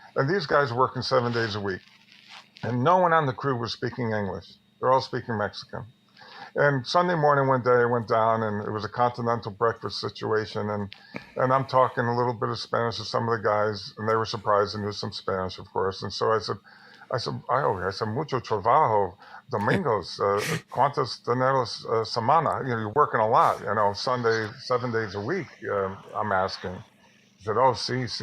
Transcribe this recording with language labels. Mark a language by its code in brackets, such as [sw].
[en] And these guys were working 7 days a week. And no one on the crew was speaking English. They're all speaking Mexican. And Sunday morning, one day, I went down, and it was a continental breakfast situation. And I'm talking a little bit of Spanish to some of the guys, and they were surprised and knew some Spanish, of course. And so I said, [es] mucho trabajo, domingos, cuántos dineros semana? [en] You're working a lot, Sunday, 7 days a week, I'm asking. He said, [es] oh, sí.